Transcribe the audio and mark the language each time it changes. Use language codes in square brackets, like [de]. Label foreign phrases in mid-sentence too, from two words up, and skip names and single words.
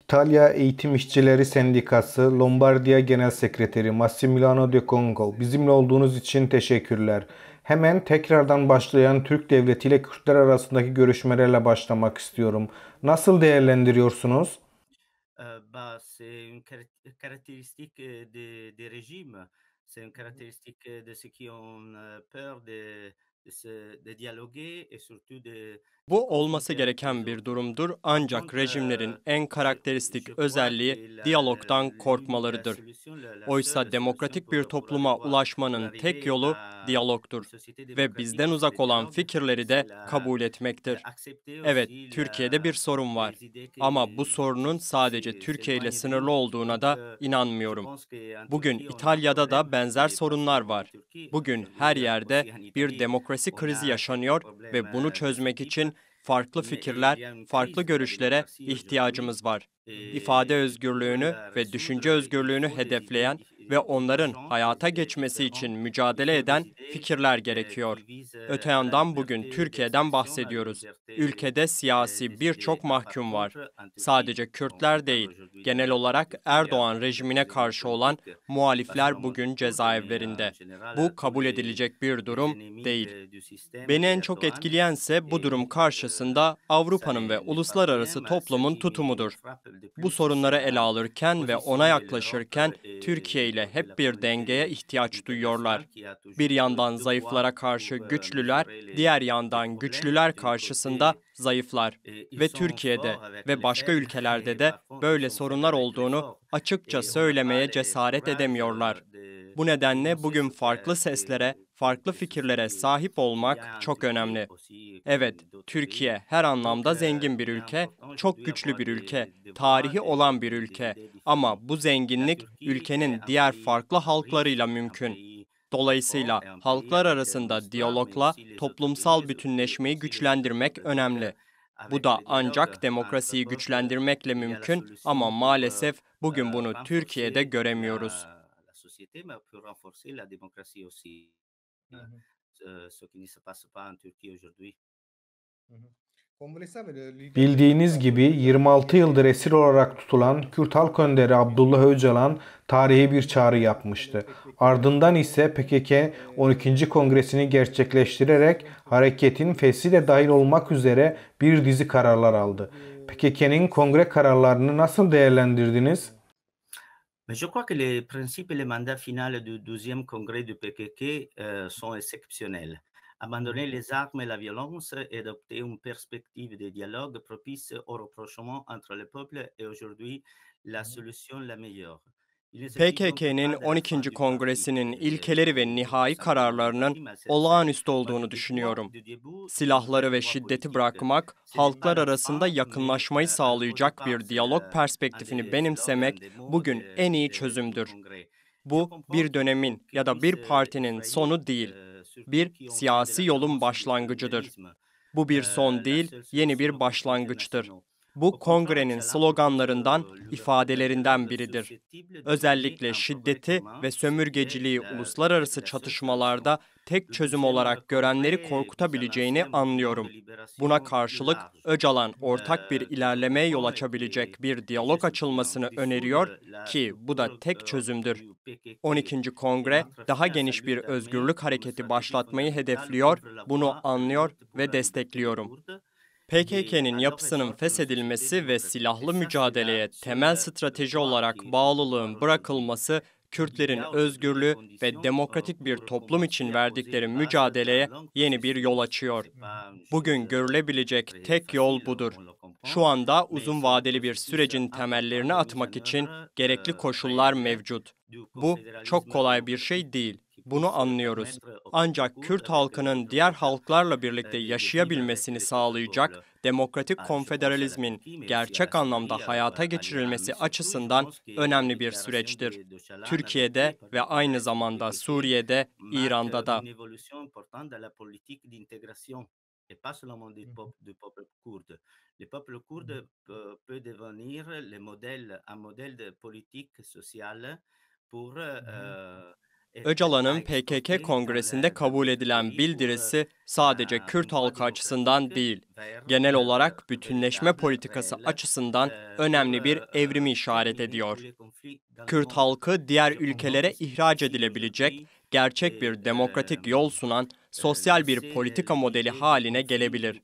[tr] İtalya Eğitim İşçileri Sendikası Lombardiya Genel Sekreteri Massimiliano De Congo, bizimle olduğunuz için teşekkürler. Hemen tekrardan başlayan Türk Devleti ile Kürtler arasındaki görüşmelerle başlamak istiyorum. Nasıl değerlendiriyorsunuz? [fr] C'est une caractéristique des régimes. C'est une caractéristique de ceux qui ont peur de dialoguer et surtout de [tr] Bu olması [fr] confronter avec les [tr] gereken bir [fr] autres. [tr] durumdur [fr] Par [tr] ancak [fr] contre, [tr] rejimlerin en [fr] je [tr] karakteristik [fr] crois [tr] özelliği [fr] que [tr] diyalogtan [fr] la [tr] korkmalarıdır. [fr] solution, la seule [tr] Oysa [fr] solution [tr] demokratik bir topluma [fr] pour [tr] ulaşmanın tek [fr] arriver [tr] yolu [fr] à [tr] diyalogtur [fr] une société [tr] ve [fr] démocratique, [tr] bizden [fr] c'est le [tr] uzak olan [fr] dialogue, [tr] fikirleri [fr] c'est [tr] de kabul [fr] c'est [tr] etmektir. [fr] accepter [tr] Evet, [fr] aussi [tr] Türkiye'de bir sorun var. [fr] les idées [tr] Ama bu [fr] qui [tr] sorunun sadece Türkiye ile [fr] s'éloignent de [tr] sınırlı [fr] nous. [tr] olduğuna [fr] Donc, [tr] da [fr] je [tr] inanmıyorum. [fr] pense qu'en [tr] Bugün [fr] Turquie, on a un [tr] İtalya'da da [fr] problème [tr] benzer [fr] et pas [tr] sorunlar [fr] seulement en [tr] var. [fr] Turquie. [tr] Bugün her [fr] Aujourd'hui, [tr] yerde [fr] aussi en [tr] bir [fr] Italie, [tr] demokrasi [fr] on [tr] krizi [fr] a quelques [tr] yaşanıyor [fr] problèmes [tr] ve bunu [fr] de ce [tr] çözmek [fr] type, [tr] için farklı [fr] mais il [tr] fikirler, [fr] y a une [tr] farklı [fr] crise de la [tr] görüşlere [fr] démocratie aujourd'hui [tr] ihtiyacımız var. İfade [fr] et pour [tr] özgürlüğünü [fr] la [tr] ve düşünce [fr] résoudre, il [tr] özgürlüğünü [fr] faut des idées [tr] hedefleyen ve onların [fr] divergentes [tr] hayata [fr] et [tr] geçmesi için [fr] différentes. Il [tr] mücadele [fr] faut des [tr] eden [fr] idées [tr] fikirler gerekiyor. [fr] qui visent [tr] Öte [fr] à la [tr] yandan bugün [fr] liberté [tr] Türkiye'den [fr] d'expression, à la [tr] bahsediyoruz. [fr] liberté [tr] Ülkede siyasi [fr] des idées. [tr] birçok [fr] Par [tr] mahkum var. [fr] contre, en Turquie, [tr] Sadece [fr] on [tr] Kürtler [fr] parle [tr] değil, [fr] aujourd'hui [tr] genel [fr] de [tr] olarak [fr] Turquie, il y a Erdoğan beaucoup de [tr] rejimine [fr] prisonniers [tr] karşı olan [fr] politiques, pas [tr] muhalifler [fr] seulement [tr] bugün [fr] des Kurdes, mais en [tr] cezaevlerinde. [fr] général [tr] Bu [fr] tous [tr] kabul edilecek bir [fr] les [tr] durum [fr] ennemis [tr] değil. [fr] du système [tr] Beni en çok [fr] d'Erdogan. [tr] etkileyense bu durum [fr] Et [tr] karşısında [fr] ça [tr] Avrupa'nın ve [fr] n'est pas bien, [tr] uluslararası [fr] mais ce [tr] toplumun [fr] qui me [tr] tutumudur. [fr] frappe le [tr] Bu [fr] plus, c'est [tr] sorunları ele [fr] la [tr] alırken ve ona [fr] position de l'Europe [tr] yaklaşırken Türkiye [fr] et [tr] ile [fr] donc la [tr] hep bir dengeye [fr] communauté [tr] ihtiyaç [fr] internationale [tr] duyuyorlar. [fr] qui a [tr] Bir [fr] toujours [tr] yandan [fr] deux poids [tr] zayıflara karşı [fr] pour [tr] güçlüler, [fr] mesurer [tr] diğer [fr] les [tr] yandan [fr] problèmes. [tr] güçlüler [fr] D'un [tr] karşısında [fr] côté, [tr] zayıflar. [fr] ils [tr] Ve [fr] sont [tr] Türkiye'de [fr] forts avec [tr] ve [fr] les [tr] başka [fr] faibles [tr] ülkelerde [fr] et [tr] de [fr] parfois ils [tr] böyle [fr] sont faibles [tr] sorunlar [fr] avec les [tr] olduğunu [fr] forts. [tr] açıkça [fr] Et on n'a pas [tr] söylemeye [fr] le [tr] cesaret [fr] courage [tr] edemiyorlar. [fr] de [tr] Bu nedenle [fr] dénoncer [tr] bugün [fr] ce [tr] farklı seslere, farklı [fr] que [tr] fikirlere [fr] souffrit [tr] sahip [fr] il y [tr] olmak [fr] a en [tr] çok [fr] Turquie [tr] önemli. [fr] aussi [tr] Evet, [fr] comme d'autres pays. [tr] Türkiye her [fr] Donc, [tr] anlamda zengin bir [fr] il est [tr] ülke, [fr] important [tr] çok [fr] aujourd'hui [tr] güçlü [fr] avoir [tr] bir ülke, [fr] des voix, [tr] tarihi olan bir [fr] des [tr] ülke. [fr] idées différentes. [tr] Ama bu [fr] La [tr] zenginlik [fr] Turquie est [tr] ülkenin [fr] un [tr] diğer [fr] pays [tr] farklı [fr] riche, [tr] halklarıyla [fr] un [tr] mümkün. [fr] pays fort [tr] Dolayısıyla [fr] et un pays [tr] halklar [fr] avec une [tr] arasında [fr] histoire, mais [tr] diyalogla [fr] aussi les autres pays [tr] toplumsal bütünleşmeyi [fr] aussi les autres [tr] güçlendirmek [fr] peuples. Donc, [tr] önemli. Bu [fr] avec [tr] da [fr] le dialogue [tr] ancak [fr] entre [tr] demokrasiyi [fr] peuples, [tr] güçlendirmekle [fr] il y a la [tr] mümkün ama [fr] solution pour [tr] maalesef bugün bunu Türkiye'de [fr] renforcer [tr] göremiyoruz. [fr] la société, mais pour renforcer la démocratie aussi. Hı hı, Ce qui ne se passe pas en Turquie aujourd'hui. hı hı. [tr] Bildiğiniz gibi 26 yıldır esir olarak tutulan Kürt Halk Önderi Abdullah Öcalan tarihi bir çağrı yapmıştı. Ardından ise PKK 12. Kongresini gerçekleştirerek hareketin fesli de dahil olmak üzere bir dizi kararlar aldı. PKK'nin kongre kararlarını nasıl değerlendirdiniz? [fr] Mais je crois que les principes et les mandats finaux du 12e congrès du PKK sont exceptionnels. Abandonner les armes et la violence et adopter une perspective de dialogue propice au rapprochement entre les peuples est aujourd'hui la solution la meilleure. Il ne s'agit donc [tr] PKK'nin [fr] pas de la fin 12. du parti, [tr] Kongresinin ilkeleri ve [fr] ou [tr] nihai [fr] simplement du [tr] kararlarının [fr] parti, mais [tr] olağanüstü bah, olduğunu düşünüyorum. [fr] du début d'une [tr] Silahları [fr] nouvelle [tr] ve [fr] voie [tr] şiddeti [fr] politique. [tr] bırakmak, [fr] Ce n'est pas [tr] halklar [fr] la [tr] arasında [fr] fin, mais [tr] yakınlaşmayı [fr] au [tr] sağlayacak [fr] départ, [tr] bir [fr] c'est [tr] diyalog [fr] un [tr] perspektifini [fr] des slogans, [tr] benimsemek [fr] des mots [tr] bugün en iyi [fr] du [tr] çözümdür. [fr] congrès. Je [tr] Bu [fr] comprends [tr] bir [fr] qu'il faut [tr] dönemin [fr] qu'ils [tr] ya da bir [fr] puissent [tr] partinin [fr] effrayer [tr] sonu değil, [fr] ceux [tr] bir [fr] qui ont peur de [tr] siyasi [fr] la [tr] yolun [fr] violence et du [tr] başlangıcıdır. [fr] communautarisme. [tr] Bu bir son [fr] La [tr] değil, [fr] seule [tr] yeni [fr] solution [tr] bir [fr] aux conflits [tr] başlangıçtır. [fr] internationaux. [tr] Bu [fr] Au contraire, [tr] kongrenin [fr] Öcalan propose [tr] sloganlarından, [fr] l'ouverture d'un [tr] ifadelerinden [fr] dialogue [tr] biridir. [fr] susceptible de mener [tr] Özellikle [fr] un progrès [tr] şiddeti [fr] commun, [tr] ve [fr] ce qui est [tr] sömürgeciliği uluslararası [fr] la seule solution. [tr] çatışmalarda tek [fr] Le [tr] çözüm [fr] 12e [tr] olarak görenleri [fr] congrès vise à [tr] korkutabileceğini [fr] lancer un mouvement de [tr] anlıyorum. Buna [fr] libération plus [tr] karşılık [fr] large, [tr] Öcalan ortak bir [fr] que je [tr] ilerlemeye yol [fr] comprends et [tr] açabilecek bir [fr] que je [tr] diyalog [fr] soutiens. [tr] açılmasını öneriyor [fr] Dissoudre la [tr] ki bu da [fr] structure [tr] tek çözümdür. [fr] du PKK 12. et [tr] Kongre [fr] mettre [tr] daha [fr] fin à sa [tr] geniş bir [fr] lutte armée [tr] özgürlük [fr] comme [tr] hareketi [fr] stratégie [tr] başlatmayı [fr] fondamentale [tr] hedefliyor, [fr] ouvre la [tr] bunu [fr] voie à la [tr] anlıyor [fr] lutte pour [tr] ve [fr] la liberté des [tr] destekliyorum. [fr] Kurdes et [tr] PKK'nin [fr] à leur [tr] yapısının [fr] ressort une société [tr] feshedilmesi ve [fr] démocratique. Et [tr] silahlı [fr] ça, c'est la [tr] mücadeleye temel [fr] seule [tr] strateji [fr] voie [tr] olarak [fr] qu'on peut voir [tr] bağlılığın [fr] aujourd'hui. [tr] bırakılması, [fr] Il y [tr] Kürtlerin [fr] a aujourd'hui les [tr] özgürlüğü ve [fr] conditions [tr] demokratik bir [fr] pour [tr] toplum için [fr] commencer à poser [tr] verdikleri [fr] les bases d'un [tr] mücadeleye [fr] long [tr] yeni bir yol [fr] processus. [tr] açıyor. [fr] C'est pas une chose [tr] Bugün görülebilecek [fr] très [tr] tek yol [fr] facile, [tr] budur. [fr] on le comprend, [tr] Şu anda [fr] mais [tr] uzun [fr] c'est un [tr] vadeli bir [fr] processus [tr] sürecin [fr] important [tr] temellerini [fr] de mise [tr] atmak [fr] en [tr] için [fr] œuvre [tr] gerekli koşullar [fr] réelle [tr] mevcut. [fr] du [tr] Bu çok [fr] confédéralisme [tr] kolay bir şey [fr] démocratique [tr] değil. [fr] qui [tr] Bunu [fr] puisse [tr] anlıyoruz. [fr] permettre au peuple [tr] Ancak [fr] kurde [tr] Kürt [fr] avec les [tr] halkının [fr] autres [tr] diğer [fr] peuples [tr] halklarla birlikte [fr] de vivre avec [tr] yaşayabilmesini [fr] les autres [tr] sağlayacak [fr] peuples. [tr] demokratik [fr] Ah, je pense à la [tr] konfederalizmin [fr] Turquie, mais aussi à la [tr] gerçek anlamda [fr] Syrie, [tr] hayata [fr] à l'Iran. [tr] geçirilmesi [fr] Mais surtout, je [tr] açısından [fr] pense que les [tr] önemli bir [fr] déclarations [tr] süreçtir. [fr] d'Öcalan adoptées [tr] Türkiye'de [fr] par [tr] ve [fr] le [tr] aynı [fr] Congrès du [tr] zamanda PKK Suriye'de, [fr] marquent [tr] İran'da da. [fr] une évolution importante dans la politique d'intégration et pas seulement du peuple kurde. Le peuple kurde peut devenir un modèle de politique sociale pour [tr] Öcalan'ın PKK Kongresi'nde kabul edilen bildirisi sadece Kürt halkı açısından değil, genel olarak bütünleşme politikası açısından önemli bir evrimi işaret ediyor. Kürt halkı diğer ülkelere ihraç edilebilecek, gerçek bir demokratik yol sunan sosyal bir politika modeli haline gelebilir.